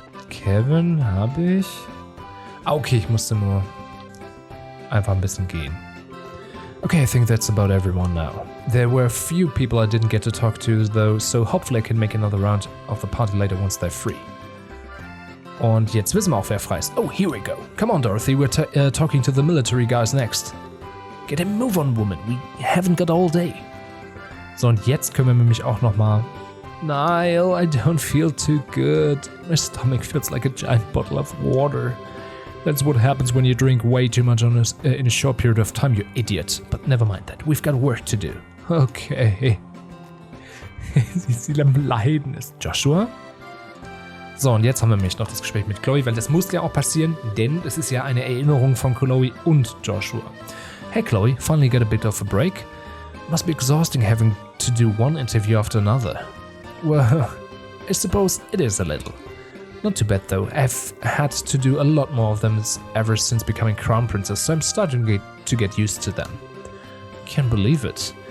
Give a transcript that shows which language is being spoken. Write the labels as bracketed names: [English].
[German] Kevin habe ich. Ah, okay, ich musste nur einfach ein bisschen gehen. [English] Okay, I think that's about everyone now. There were a few people I didn't get to talk to though, so hopefully I can make another round of the party later once they're free. [German] Und jetzt wissen wir auch, wer frei ist. [English] Oh, here we go. Come on, Dorothy, we're talking to the military guys next. Get a move on, woman. We haven't got all day. [German] So, und jetzt können wir nämlich auch nochmal... [English] Niall, I don't feel too good. My stomach feels like a giant bottle of water. That's what happens when you drink way too much in a short period of time, you idiot. But never mind that. We've got work to do. Okay. [German] Sie am Leiden ist. Joshua? So, und jetzt haben wir nämlich noch das Gespräch mit Kloe, weil das muss ja auch passieren, denn es ist ja eine Erinnerung von Kloe und Joshua. [English] Hey Kloe, finally get a bit of a break? Must be exhausting having to do one interview after another. Well, I suppose it is a little. Not too bad though, I've had to do a lot more of them ever since becoming crown princess, so I'm starting to get used to them. Can't believe it.